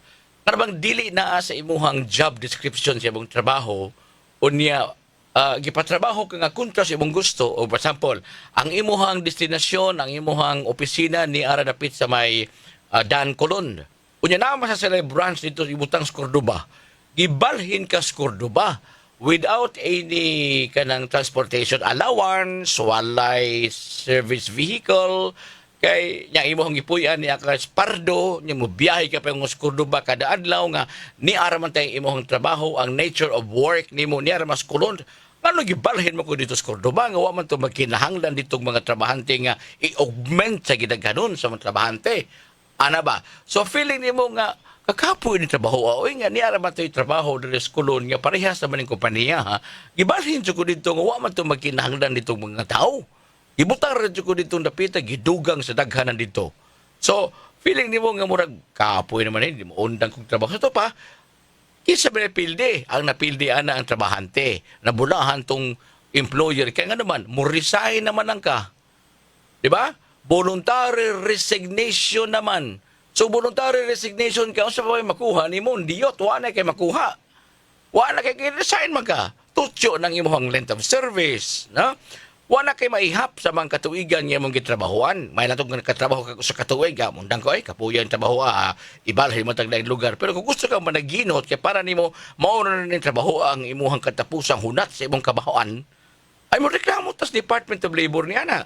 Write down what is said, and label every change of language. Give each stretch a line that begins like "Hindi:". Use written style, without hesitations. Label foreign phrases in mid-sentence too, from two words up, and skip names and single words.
Cebuano: Karabang dili na sa imuhang
English: job description
Cebuano: sa imong trabaho, unya gipatrabaho ka nga kontra sa imong gusto. O
English: for example,
Cebuano: ang imuhang destinasyon, ang imuhang opisina ni ara dapit sa may Dan Colon. Unya na sa sila branch dito ibutang sa Cordoba. Gibalhin ka sa Cordoba
English: without any
Cebuano: kanang
English: transportation allowance,
Cebuano: walay
English: service vehicle,
Cebuano: kay nya imong gipuy-an niya ka Pardo, nya mo biyahe ka pa ng Cordoba kada adlaw nga ni ara man tay imong trabaho, ang
English: nature of work
Cebuano: nimo ni ara mas kulon. Ano gibalhin mo ko dito sa Cordoba nga wa man to magkinahanglan ditong mga trabahante nga i-augment sa gidaghanon sa mga trabahante. Ana ba? So feeling nimo nga kakapoy ni trabaho o nga ni ara man to'y trabaho diri sa kulon nga parehas naman ng kompanya ha. Gibalhin ko dito nga wa man to magkinahanglan ditong mga tao. Ibutang ra ko dito dapita gidugang sa daghanan dito. So feeling nimo nga murag kapoy naman hindi mo undang kong trabaho. So to pa kinsa ba napildi? Ang napildi ana ang trabahante. Nabulahan tong employer kaya nga naman mo resign naman ang ka. Di ba?
English: Voluntary resignation
Cebuano: naman. So,
English: voluntary resignation
Cebuano: ka, sa pa makuha ni mo, diyot, wala kay makuha. Wala kay resign maka. Tutyo ng imong
English: length of service.
Cebuano: No? Wala kay maihap sa mga katuigan niya mong gitrabahuan. May natong nakatrabaho ka sa katuig, mundang ko, kapuyan trabaho, ibalhin mo taglaing lugar. Pero kung gusto ka managinot, kaya para ni mo, mauna na ng trabaho ang imuhang katapusang hunat sa imong kabahoan, ay mo reklamo tas Department of Labor niya na.